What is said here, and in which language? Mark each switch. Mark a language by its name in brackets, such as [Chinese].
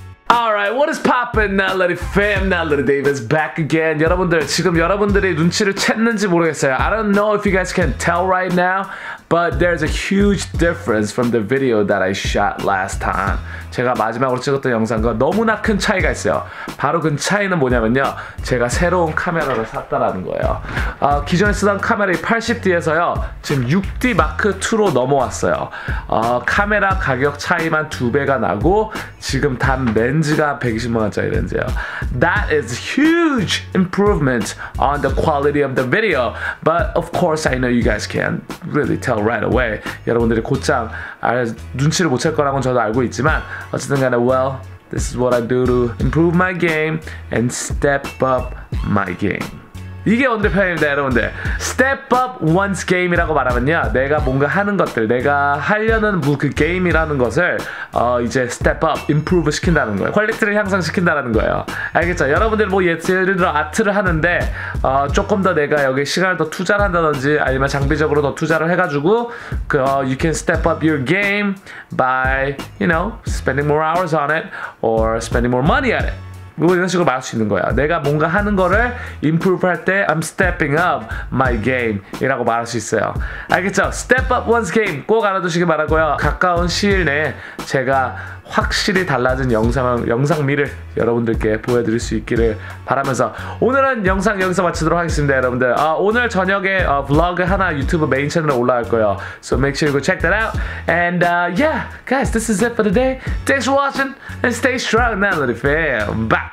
[English] Alright, what is poppin', 날라리 fam? 날라리DAVE is back again. [Korean] 여러분들, 지금 여러분들이 눈치를 챘는지 모르겠어요. [English] I don't know if you guys can tell right now, but there's a huge difference from the video that I shot last time. [Korean] 제가 마지막으로 찍었던 영상과 너무나 큰 차이가 있어요. 바로 그 차이는 뭐냐면요, 제가 새로운 카메라를 샀다라는 거예요. 기존에 쓰던 카메라 80D에서요 지금 6D 마크 2로 넘어왔어요. 카메라 가격 차이만 2배가 나고 지금 단 렌즈가 120만원짜리 렌즈예요. [English] That is huge improvement on the quality of the video. But of course I know you guys can't really tell right away. [Korean] 여러분들이 곧장 눈치를 못 챌 거라고는 저도 알고 있지만 어쨌든 간에 [English] well, this is what I do to improve my game and step up my game. [Korean] 이게 원더편입니다, 여러분들. Step up one's game이라고 말하면요, 내가 뭔가 하는 것들, 내가 하려는 그 게임이라는 것을 이제 step up, improve 시킨다는 거예요. 퀄리티를 향상시킨다는 거예요. 알겠죠? 여러분들 뭐 예를 들어 아트를 하는데 조금 더 내가 여기 시간을 더 투자를 한다든지 아니면 장비적으로 더 투자를 해가지고 [English] you can step up your game by, you know, spending more hours on it [Korean] or spending more money on it. 뭐 이런 식으로 말할 수 있는 거야. 내가 뭔가 하는 거를 improve 할 때 [English] I'm stepping up my game [Korean] 이라고 말할 수 있어요. 알겠죠? Step up one's game 꼭 알아두시기 바라고요. 가까운 시일 내에 제가 확실히 달라진 영상미를 여러분들께 보여드릴 수 있기를 바라면서 오늘은 영상 여기서 마치도록 하겠습니다, 여러분들. 오늘 저녁에 블로그 하나 유튜브 메인 채널에 올라갈 거예요. [English] So make sure you go check that out. And yeah, guys, this is it for today. Thanks for watching and stay strong, 날라리 fam. Bye.